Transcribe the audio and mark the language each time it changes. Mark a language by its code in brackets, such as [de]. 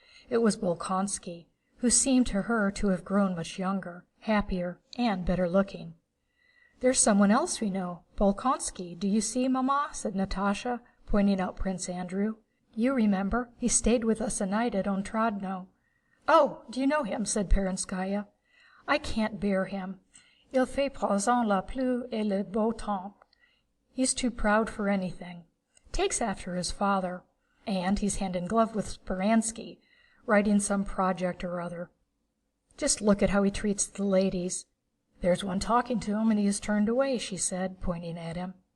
[en] It was Bolkonsky, who seemed to her to have grown much younger, happier, and better looking. "There's someone else we know, Bolkonsky. Do you see, Mamma?" said Natásha, pointing out Prince Andrew. "You remember, he stayed with us a night at Otradno." "Oh, do you know him?" said Perenskaya. "I can't bear him. [fr] Il fait présent la pluie et le beau temps. [en] He's too proud for anything. Takes after his father. And he's hand in glove with Speransky, writing some project or other. Just look at how he treats the ladies. There's one talking to him and he has turned away," she said, pointing at him.